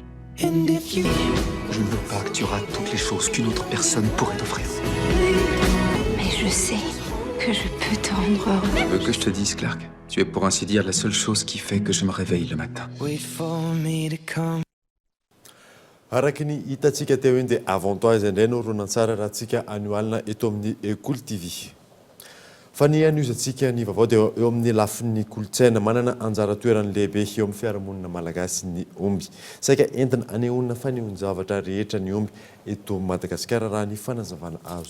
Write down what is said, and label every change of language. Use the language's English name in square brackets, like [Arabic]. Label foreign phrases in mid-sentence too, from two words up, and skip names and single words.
[French] Je ne veux pas que tu rates toutes les choses qu'une autre personne pourrait t'offrir. Mais je sais que je peux te rendre heureux. Tu veux que je te dise, Clark? Tu es pour ainsi dire la seule chose qui fait que je me réveille le matin. [Malagasy] araky ny hitantsika teo iny dia avantoise indray no ronan-tsara raha tsika anioalina eto amin'ny Ecool TV. Fa ny an'izantsika ny vaovao dia eo amin'ny lafin'ny kolotsaina manana anjara toerany lehibe eo amin'ny fiarahamonina malagasy ny omby. Saika entina anehoana fanehoan-javatra rehetra ny omby eto Madagasikara raha ny fanazavana azo.